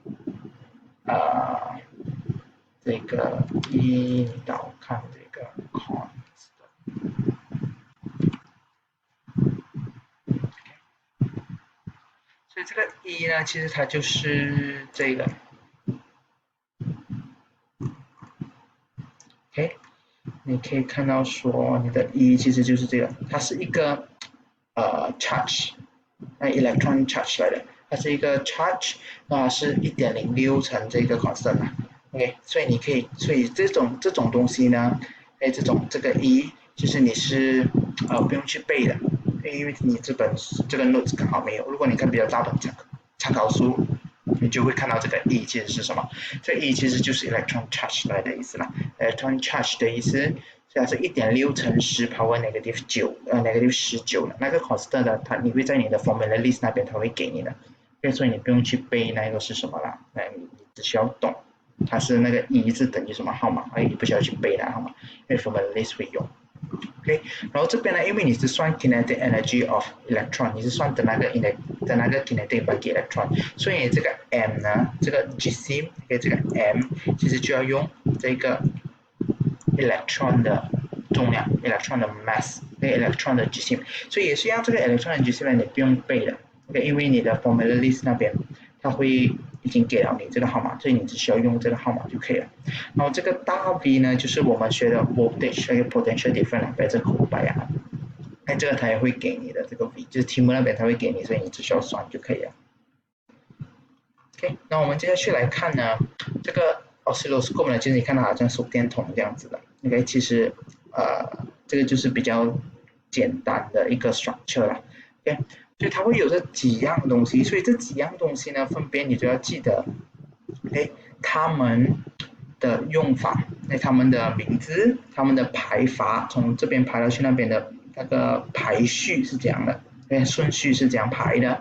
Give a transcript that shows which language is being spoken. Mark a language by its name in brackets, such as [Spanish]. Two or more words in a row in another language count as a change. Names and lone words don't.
[Chinese] 这个 E， 你导看这个 constant， 所以这个 E 呢，其实它就是这个 ，OK。你可以看到说你的 E 其实就是这个，它是一个 charge， [English] electron charge [Chinese] 来的，它是一个 charge， 那是 1.06 乘这个 constant 嘛 ，OK， 所以你可以，所以这种东西呢，这个 E 就是你是不用去背的，因为你这个 notes 刚好没有，如果你看比较大本参考书。你就会看到这个 E 其实是什么？这 E 其实就是 [English] electron charge [Chinese] 来的意思啦。 [English] electron charge [Chinese] 的意思，所以它是1.6乘10 [English] power negative 19 [Chinese] 的那个 constant 的，你会在你的 [English] formula list [Chinese] 那边它会给你的，所以你不用去背那个是什么啦，你只需要懂它是那个 E 是等于什么号码，你不需要去背那个号码，因为 [English] formula list [Chinese] 会用。OK， 然后这边呢，因为你是算 [English] kinetic energy of electron， [Chinese] 你是算的那个 [English] kinetic by electron， [Chinese] 所以这个 m 呢，这个 gc， 这个 m 其实就要用这个 electron 的重量 ，electron 的 mass，electron 的 gc， 所以也是一样，这个 electron 的 gc 你不用背的 ，OK， 因为你的 [English] formula list [Chinese] 那边它会已经给了你这个号码，所以你只需要用这个号码就可以了。然后这个大 V 呢，就是我们学的 voltage 那个 [English] potential difference， [Chinese] 在这个口白啊，这个它也会给你的这个 V， 就是题目那边它会给你，所以你只需要算就可以了。那我们接下去来看呢，这个 oscilloscope 呢，其实你看它好像手电筒这样子的。 OK， 其实这个就是比较简单的一个 structure 了。OK， 所以它会有这几样东西，所以这几样东西呢，分别你都要记得。OK， 它们的用法，他们的名字，他们的排法，从这边排到去那边的那个排序是这样的，顺序是这样排的。